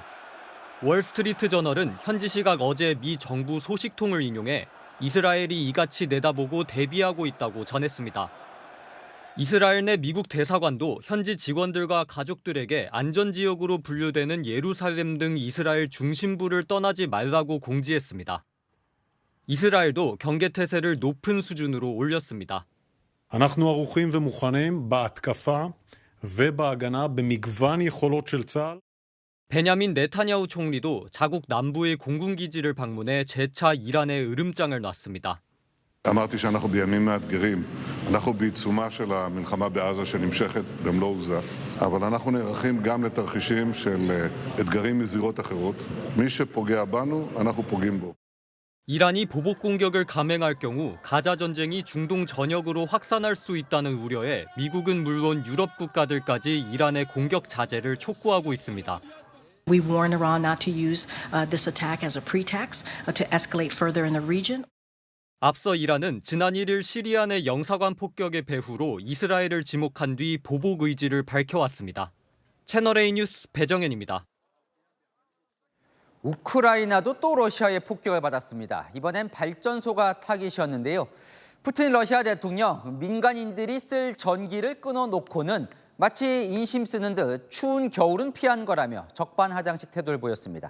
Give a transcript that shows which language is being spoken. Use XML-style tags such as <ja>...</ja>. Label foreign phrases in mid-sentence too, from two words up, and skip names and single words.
<ko>월스트리트 저널은 현지 시각 어제 미 정부 소식통을 인용해 이스라엘이 이같이 내다보고 대비하고 있다고 전했습니다. 이스라엘 내 미국 대사관도 현지 직원들과 가족들에게 안전지역으로 분류되는 예루살렘 등 이스라엘 중심부를 떠나지 말라고 공지했습니다. 이스라엘도 경계태세를 높은 수준으로 올렸습니다.</ko> <he>אנחנו ערוכים ומוכנים בהתקפה ובהגנה במגוון יכולות של צה"ל.</he> <ko>베냐민 네타냐후 총리도 자국 남부의 공군기지를 방문해 재차 이란에 으름장을 놨습니다.</ko> <he>אמרתי שאנחנו בימים מאתגרים. אנחנו בעיצומה של המלחמה בעזה שנמשכת במלוא עוזה, אבל אנחנו נערכים גם לתרחישים של אתגרים מזירות אחרות. מי שפוגע בנו, אנחנו פוגעים בו.</he> <ko>이란이 보복 공격을 감행할 경우 가자 전쟁이 중동 전역으로 확산할 수 있다는 우려에 미국은 물론 유럽 국가들까지 이란의 공격 자제를 촉구하고 있습니다.</ko> <en>We warn Iran not to use this attack as a pretext to escalate further in the region.</en> <ko>앞서 이란은 지난 1일 시리아 내 영사관 폭격의 배후로 이스라엘을 지목한 뒤 보복 의지를 밝혀왔습니다. 채널A 뉴스 배정현입니다. 우크라이나도 또 러시아의 폭격을 받았습니다. 이번엔 발전소가 타깃이었는데요. 푸틴 러시아 대통령 민간인들이 쓸 전기를 끊어놓고는 마치 인심 쓰는 듯 추운 겨울은 피한 거라며 적반하장식 태도를 보였습니다.</ko>